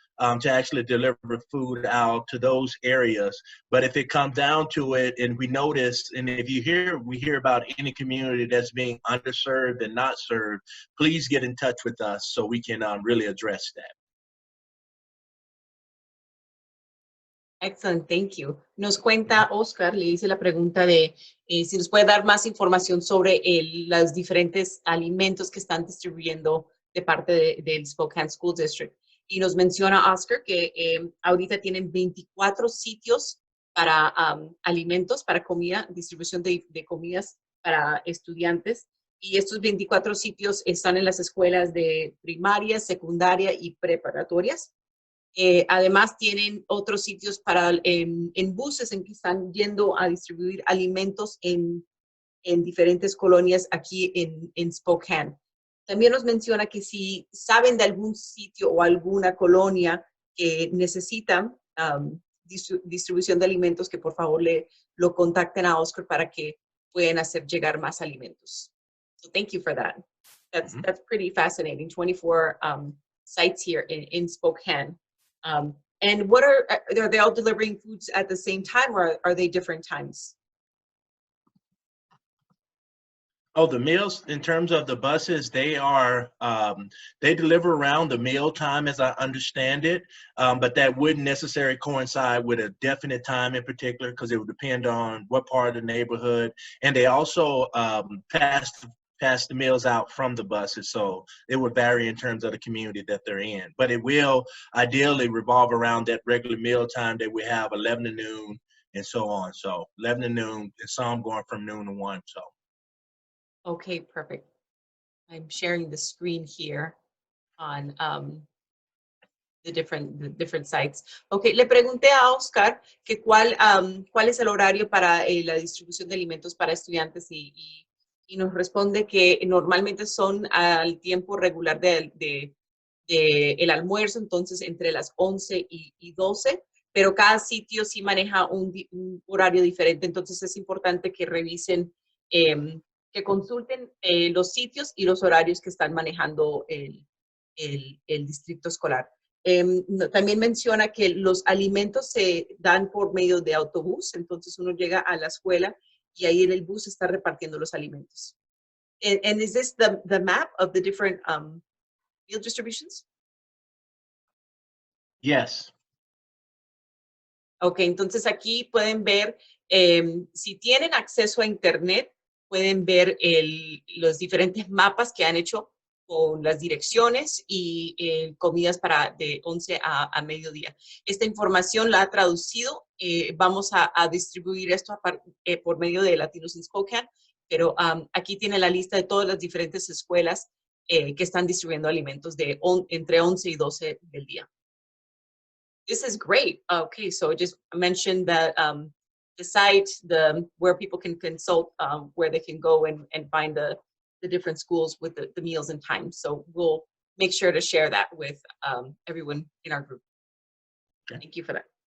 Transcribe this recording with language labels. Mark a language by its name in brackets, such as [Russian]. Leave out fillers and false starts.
[English] to actually deliver food out to those areas. But if it comes down to it, and we notice, and if we hear about any community that's being underserved and not served, please get in touch with us so we can really address that. Excellent, thank you. [Spanish] Nos cuenta Oscar, le hice la pregunta de si nos puede dar más información sobre los diferentes alimentos que están distribuyendo de parte del Spokane School District. Y nos menciona Oscar que ahorita tienen 24 sitios para alimentos, para comida, distribución de comidas para estudiantes. Y estos 24 sitios están en las escuelas de primaria, secundaria y preparatorias. Además tienen otros sitios para en buses en que están yendo a distribuir alimentos en diferentes colonias aquí en Spokane. También nos menciona que si saben de algún sitio o alguna colonia que necesitan distribución de alimentos, que por favor lo contacten a Oscar para que puedan hacer llegar más alimentos. [English] So thank you for that. That's pretty fascinating. 24 sites here in Spokane. And what are they all delivering foods at the same time, or are they different times? Oh, the meals, in terms of the buses, they are, they deliver around the meal time as I understand it, but that wouldn't necessarily coincide with a definite time in particular because it would depend on what part of the neighborhood. And they also pass the meals out from the buses, so it would vary in terms of the community that they're in. But it will ideally revolve around that regular meal time that we have, 11 to noon and so on. So 11 to noon, and some going from noon to 1, so. Okay, perfect. I'm sharing the screen here on the different sites. [Spanish] Okay, le pregunté a Oscar que cuál es el horario para la distribución de alimentos para estudiantes y nos responde que normalmente son al tiempo regular de el almuerzo, entonces entre las 11 y 12, pero cada sitio sí maneja un horario diferente, entonces es importante que revisen que consulten los sitios y los horarios que están manejando el distrito escolar. También menciona que los alimentos se dan por medio de autobús, entonces uno llega a la escuela y ahí en el bus está repartiendo los alimentos. [English] And is this the map of the different meal distributions? Yes. [Spanish] Ok, entonces aquí pueden ver, si tienen acceso a internet, pueden ver los diferentes mapas que han hecho con las direcciones y comidas de 11 a mediodía. Esta información la ha traducido. Vamos a distribuir esto por medio de Latinos in Spokane, pero aquí tiene la lista de todas las diferentes escuelas que están distribuyendo alimentos entre 11 y 12 del día. [English] This is great. Okay, so just mentioned that the site, where people can consult, where they can go and find the different schools with the meals and times. So we'll make sure to share that with everyone in our group. Okay. Thank you for that.